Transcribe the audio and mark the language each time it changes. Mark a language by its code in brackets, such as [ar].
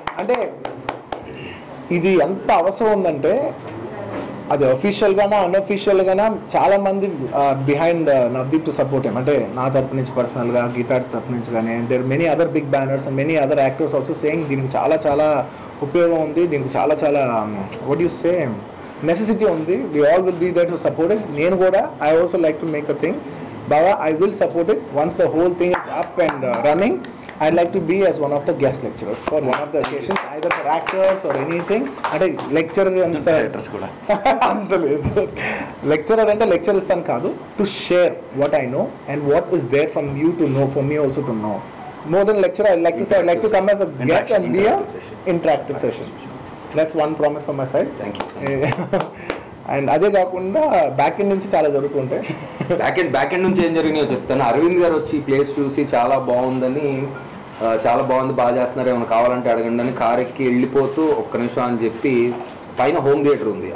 [te] అంటే ఇది ఎంత అవసరం ఉందంటే అది అఫీషియల్గానా అన్అఫీషియల్గానా చాలా మంది [en] Behind Navdeep to support him. [te] అంటే నా తరపు నుంచి పర్సనల్గా, గీతార్స్ తరపు నుంచి కానీ, [en] there many other big banners and many other actors also saying [te] దీనికి చాలా చాలా ఉపయోగం ఉంది, దీనికి చాలా చాలా [en] what you say [te] నెసెసిటీ ఉంది. [en] We all will be there to support it. [te] నేను కూడా [en] I also like to make a thing. Baba, I will support it once the whole thing is up and running. I'd like to be as one of the guest lecturers for one of the occasions, either for actors or anything. [te] అంటే lecturer అంత అంత లేదు, lecturer అంటే lecture ఇస్తాను కాదు, [en] To share what I know and what is there from you to know, for me also to know. More than lecturer, I'd like to say I'd like to come as a guest and be a interactive session. That's one promise from my side. Thank you. [te] And అదే కాకుండా back end నుంచి చాలా జరుగుతుంటాయి. Back end నుంచి ఏం జరిగినాయో చెప్తాను. అరవింద్ గారు వచ్చి ఈ ప్లేస్ చూసి చాలా బాగుందని, చాలా బాగుంది, బాగా చేస్తున్నారు, ఏమైనా కావాలంటే అడగండి అని కార్ ఎక్కి వెళ్ళిపోతూ ఒక్క నిమిషం అని చెప్పి పైన హోమ్ థియేటర్ ఉంది.